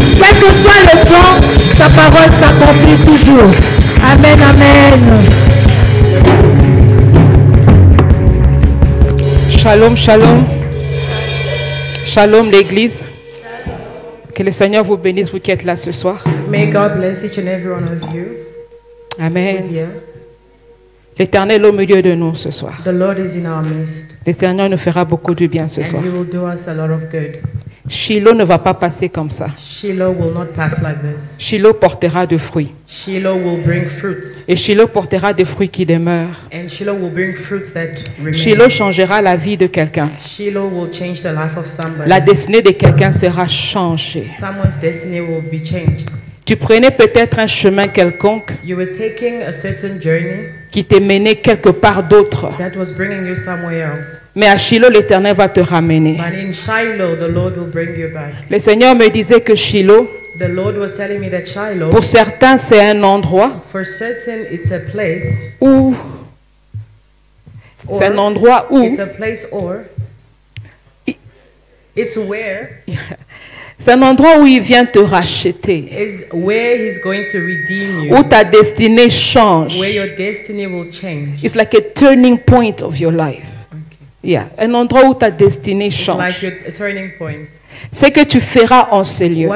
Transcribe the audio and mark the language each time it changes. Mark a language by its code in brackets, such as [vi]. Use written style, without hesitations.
[fr] Quel que soit le temps, sa parole s'accomplit toujours. Amen, amen. Shalom, shalom. Shalom l'église. Que le Seigneur vous bénisse, vous qui êtes là ce soir. [en] May God bless each and every one of you. Amen. Who's here. [fr] L'Éternel est au milieu de nous ce soir. [en] The Lord is in our midst. [fr] L'Éternel nous fera beaucoup de bien ce soir. [en] And He will do us a lot of good. [fr] Shiloh ne va pas passer comme ça. [en] Shiloh will not pass like this. [fr] Shiloh portera de fruits. [en] Shiloh will bring fruits. [fr] Et Shiloh portera des fruits qui demeurent. [en] And Shiloh will bring fruits that remain. [fr] Shiloh changera la vie de quelqu'un. [en] Shiloh will change the life of somebody. [fr] La destinée de quelqu'un sera changée. [en] Someone's destiny will be changed. [fr] Tu prenais peut-être un chemin quelconque [en] You were taking a certain journey [fr] qui t'est mené quelque part d'autre. [en] that was bringing you somewhere else. [fr] Mais à Shiloh, l'Éternel va te ramener. [en] But in Shiloh, the Lord will bring you back. [fr] Le Seigneur me disait que Shiloh, [en] The Lord was telling me that Shiloh, [fr] pour certains, c'est un endroit [en] for certain, it's a place. [fr] où c'est un endroit où [en] It's a place or it's where [fr] c'est un endroit où il vient te racheter, [en] is where He's going to redeem you, [fr] où ta destinée change. [en] where your destiny will change. It's like a turning point of your life. [fr] Yeah, un endroit où ta destinée [en] It's [fr] change. [en] like a turning point. [fr] Ce que tu feras en ces lieux,